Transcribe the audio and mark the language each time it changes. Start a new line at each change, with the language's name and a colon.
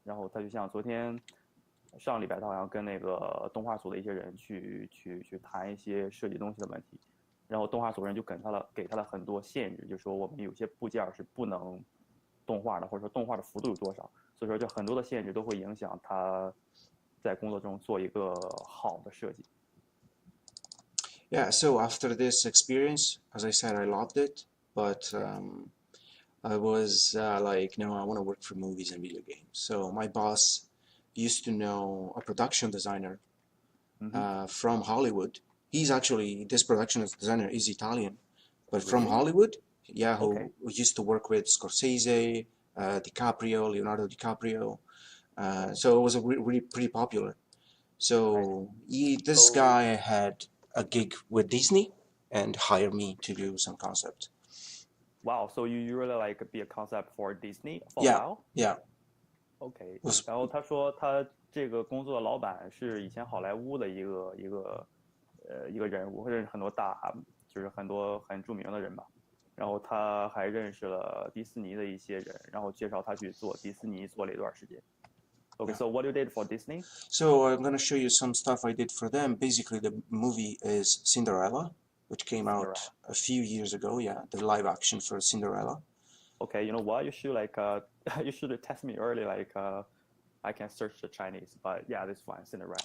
Chinese: 然后他就像上礼拜他好像跟那个动画组的一些人去谈一些设计东西的问题，然后动画组人就给他了很多限制，就说我们有些部件是不能动画的，或者说动画的幅度有多少，所以说就很多的限制都会影响他在工作中做一个好的设计。
English: Yeah, so after this experience, as I said, I loved it, but I was like, no, I want to work for movies and video games. So my boss used to know a production designer from Hollywood. He's actually, this production designer is Italian, but from Hollywood, yeah, who used to work with Scorsese, DiCaprio, Leonardo DiCaprio. So it was really pretty popular. So this guy had a gig with Disney and hired me to do some concept. Wow, so you really like be a concept for Disney for a while? Yeah. OK，
Chinese: 然后他说他这个工作的老板是以前好莱坞的一个人物，认识很多就是很多很著名的人吧。然后他还认识了迪士尼的一些人，然后介绍他去做迪士尼，做了一段时间。
English: Okay, Yeah. so what you did for Disney? So I'm gonna show you some stuff I did for them. Basically, the movie is Cinderella, which came out Cinderella. a few years ago. Yeah, the live action for Cinderella. Okay, you know what? You should like you should test me early. Like I can search the Chinese, but yeah, this one Cinderella.